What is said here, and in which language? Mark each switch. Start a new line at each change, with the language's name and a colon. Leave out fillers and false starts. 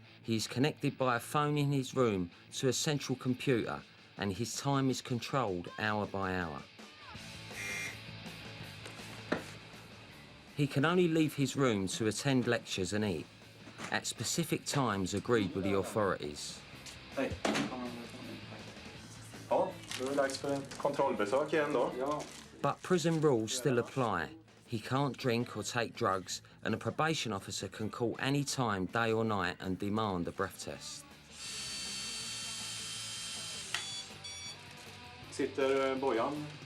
English: He's connected by a phone in his room to a central computer, and his time is controlled hour by hour. He can only leave his room to attend lectures and eat, at specific times agreed with the authorities.
Swedish: Hej. Ja, då är det dags för en kontrollbesök igen då. Ja.
English: But prison rules still apply. He can't drink or take drugs, and a probation officer can call any time, day or night, and demand a breath test.
Swedish: Sitter Bojan?